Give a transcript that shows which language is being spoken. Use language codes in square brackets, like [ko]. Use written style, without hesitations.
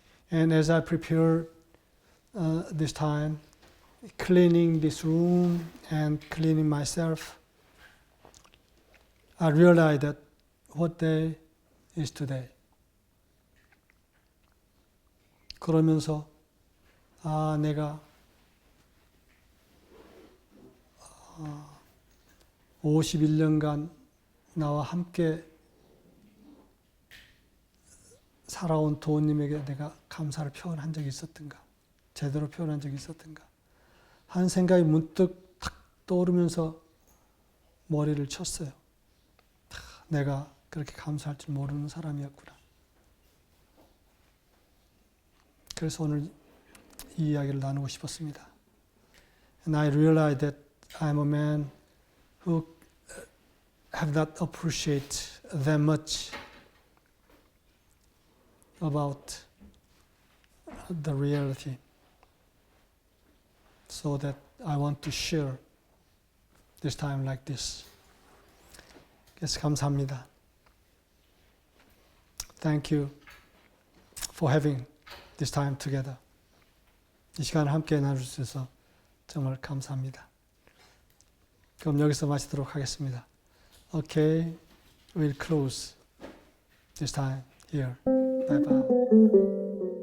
[en] And as I prepared this time, cleaning this room and cleaning myself, I realized that what day is today. [ko] 그러면서 내가 51년간 나와 함께 살아온 도우님에게 내가 감사를 표현한 적이 있었던가, 제대로 표현한 적이 있었던가 하는 생각이 문득 탁 떠오르면서 머리를 쳤어요. 내가 그렇게 감사할 줄 모르는 사람이었구나. 그래서 오늘 이 이야기를 나누고 싶었습니다. [en] And I realized that I'm a man who have not appreciated that much about the reality. So that I want to share this time like this. [ko] 그래서 감사합니다. [en] Thank you for having this time together. [ko] 이 시간을 함께 나눌 수 있어서 정말 감사합니다. 그럼 여기서 마치도록 하겠습니다. [en] Okay, we'll close this time here. Bye bye.